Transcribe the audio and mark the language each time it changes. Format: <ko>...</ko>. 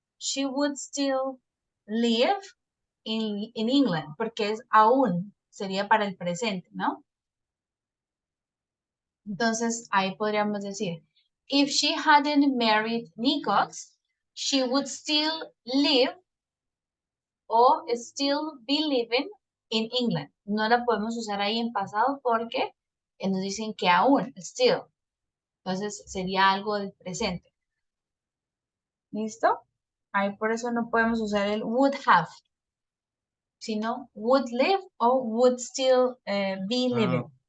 <en>She would still live in England,</en> <es>porque es aún, sería para el presente, ¿no? Entonces, ahí podríamos decir,</es> <en>if she hadn't married Nikos, she would still live or still be living in England.</en> <es>No la podemos usar ahí en pasado porque nos dicen que aún, still. Entonces, sería algo del presente. ¿Listo? Ahí por eso no podemos usar el would have, sino would live o would still be living.</es>